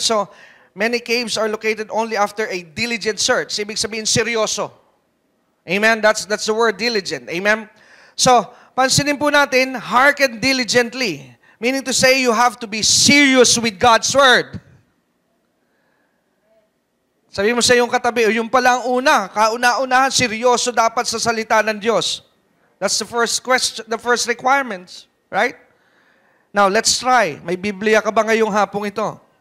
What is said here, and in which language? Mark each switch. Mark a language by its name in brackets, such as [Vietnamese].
[English] So, many caves are located only after a diligent search. [Filipino] Ibig sabihin, seryoso. Amen? [English] That's the word diligent. [Filipino] Amen? So, pansinin po natin, [English] hearken diligently. Meaning to say, you have to be serious with God's Word. [Filipino] Sabi mo sa iyong katabi, yung palang una, kauna-unahan, seryoso dapat sa salita ng Diyos. [English] That's the first question, the first requirements, right? Now, let's try. [Filipino] May Biblia ka ba ngayong hapong ito?